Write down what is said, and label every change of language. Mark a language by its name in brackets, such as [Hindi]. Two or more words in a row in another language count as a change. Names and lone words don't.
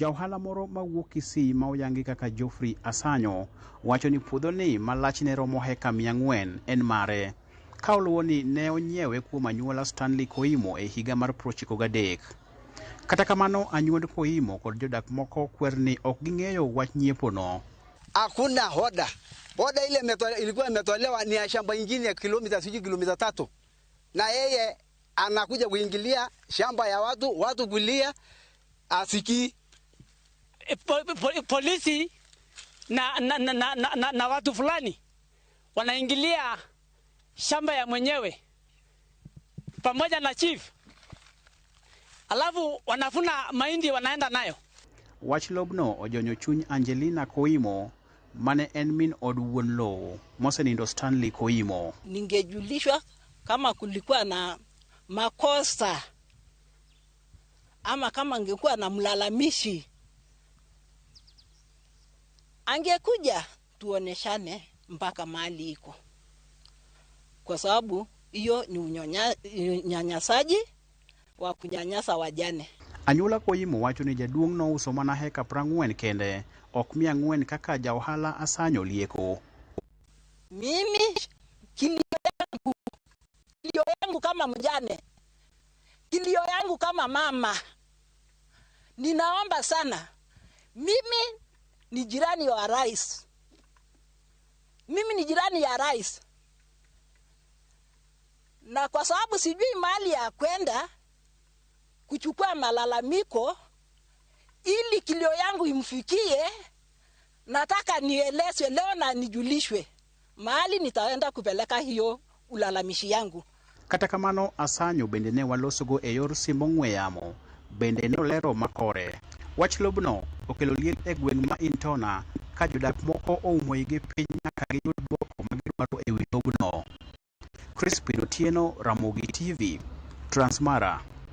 [Luo (Kenya and Tanzania)] Jauhala moro mawuok Kisii ma oyangi kaka Geoffrey Asanyo wacho ni puodhoni malachne romo heka 400 en mare. Ka oluwo ni ne onyiewe kuom anyuola Stanley Koimo e higa mar 1993. Kata kamano anyuond Koimo kod jodak moko kwer ni ok ging'eyo wach nyiepono. [Swahili] Hakuna hoda. Hoda ile ilikuwa imetolewa ni ya shamba ingine ya kilomita 3. Na yeye anakuja kuingilia shamba ya watu kulia asiki polisi na watu fulani wanaingilia shamba ya mwenyewe pamoja na chief, alafu wanafuna mahindi wanaenda nayo. [Luo (Kenya and Tanzania)] Wachlobno ojonyo chuny Angelina Koimo mane en min od wuon lowo mosenindo Stanley Koimo. [Swahili] Ningejulishwa kama kulikuwa na makosa ama kama angekuwa na mlalamishi, angekuja tuoneshane mpaka mahali iko, kwa sababu hiyo ni unyanyasaji wa kunyanyasa wajane. [Luo (Kenya and Tanzania)] Anyuola Koimo wacho ni jaduong' no uso mana heka 40 kende, ok 400 kaka Jauhala Asanyo lieko. [Swahili] Mimi kilio yangu kama mjane, kilio yangu kama mama, ninaomba sana. Mimi ni jirani wa rais. Mimi ni jirani ya rais. Na kwa sababu sijui mahali ya kwenda kuchukua malalamiko ili kilio yangu imfikie, nataka nielezwe leo na nijulishwe mahali nitaenda kupeleka hiyo ulalamishi yangu. [Luo (Kenya and Tanzania)] Kata kamano Asanyo bende ne walosogo e yor simbo ng'we yamo bende ne olero makore. Wach lobno okelo liel e gweng' ma Intona ka jodak moko oumo gi piny nyaka giyud dwoko magidwaro e wi lobno. Crispin Otieno, Ramogi TV, Transmara.